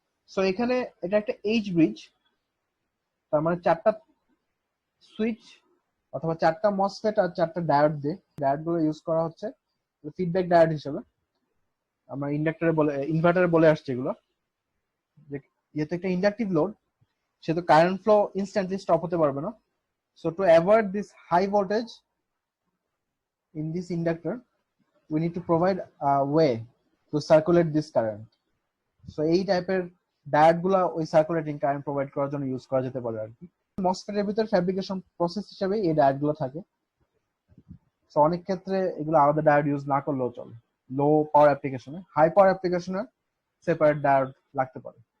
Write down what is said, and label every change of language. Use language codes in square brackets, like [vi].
[bn] So এখানে এটা একটা এইচ ব্রিজ, তার মানে 4টা সুইচ অথবা 4টা মসফেট আর 4টা ডায়োড দিয়ে, ডায়োড গুলো ইউজ করা হচ্ছে ফিডব্যাক ডায়োড হিসেবে। আমরা ইন্ডাক্টরে বলে, ইনভার্টারে বলে আসছে এগুলো, যেহেতু একটা ইন্ডাকটিভ লোড সেহেতু কারেন্ট ফ্লো ইনস্ট্যান্টলি স্টপ হতে পারবে না। [en] So to avoid this high voltage in this inductor we need to provide a way to circulate this current. [bn] So এই টাইপের ডায়োড গুলা ওই সার্কুলেটিং কারেন্ট প্রোভাইড করার জন্য ইউজ করা যেতে পারে আর কি। মসফেট এর ভিতর ফ্যাব্রিকেশন প্রসেস হিসেবে এই ডায়োড গুলো থাকে। সো অনেক ক্ষেত্রে এগুলো আলাদা ডায়োড ইউজ না করলেও চলে। লো পাওয়ার অ্যাপ্লিকেশনে, হাই পাওয়ার অ্যাপ্লিকেশনে সেপারেট ডায়োড লাগতে পারে।